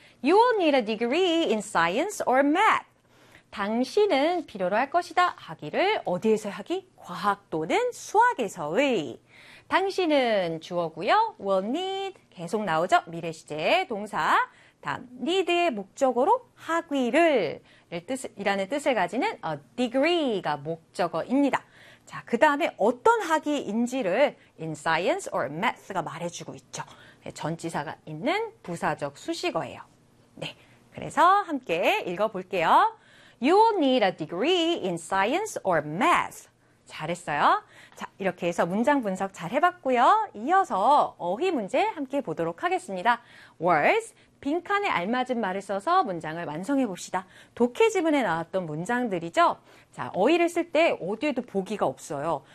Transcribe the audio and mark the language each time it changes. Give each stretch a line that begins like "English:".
English: You will need a degree in science or math.
Korean: 당신은 필요로 할 것이다. 학위를 어디에서 하기? 과학 또는 수학에서의. 당신은 주어고요. will need 계속 나오죠. 미래시제 동사. 다음, need의 목적으로 학위를 이라는 뜻을 가지는 a degree가 목적어입니다. 자, 그 다음에 어떤 학위인지를 in science or math가 말해주고 있죠. 네, 전치사가 있는 부사적 수식어예요. 네, 그래서 함께 읽어볼게요.
English: You will need a degree in science or math.
Korean: 잘했어요. 자, 이렇게 해서 문장 분석 잘 해봤고요. 이어서 어휘 문제 함께 보도록 하겠습니다. Words, 빈칸에 알맞은 말을 써서 문장을 완성해봅시다. 독해 지문에 나왔던 문장들이죠. 자, 어휘를 쓸때 어디에도 보기가 없어요.